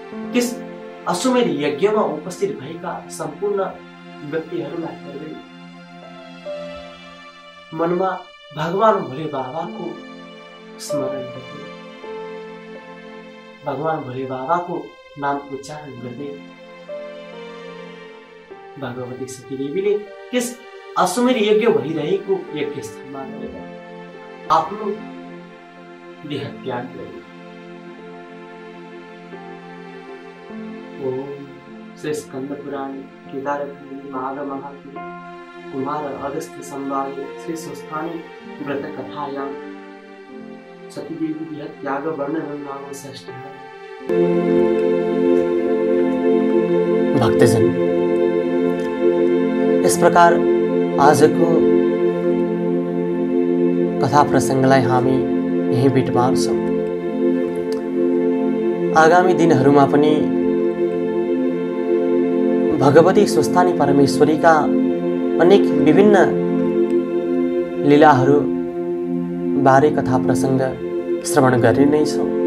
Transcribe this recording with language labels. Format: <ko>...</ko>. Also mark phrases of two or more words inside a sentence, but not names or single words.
<ne>त्यस अश्वमेध यज्ञमा उपस्थित भएका सम्पूर्ण व्यक्तिहरूलाई हेर्दै मनमा भगवान भोले बाबाको स्मरण गर्दै भगवान भोले बाबाको नाम उच्चारण गर्दै भगवती सतीदेवीले त्यस अश्वमेध यज्ञ भइरहेको यज्ञ स्थानमा गएर आफ्नो देह त्याग गरे।</ne> <sa>ओम श्री स्कंद पुराण केदारखंडी माघ महात्म्य कुमार अगस्त्य संवादे श्री स्वस्थानी व्रत कथायां सतीदेवी देह त्याग वर्णनं नाम षष्ठ।</sa> <ne>भक्तजन,</ne> <hi>इस प्रकार</hi> <ne>आजको कथा प्रसङ्गलाई हामी यही बिट मार्छौं। आगामी दिनहरूमा पनि भगवती स्वस्थानी परमेश्वरीका अनेक विभिन्न लीलाहरू बारे कथा प्रसङ्ग श्रवण गरि नै छौं।</ne>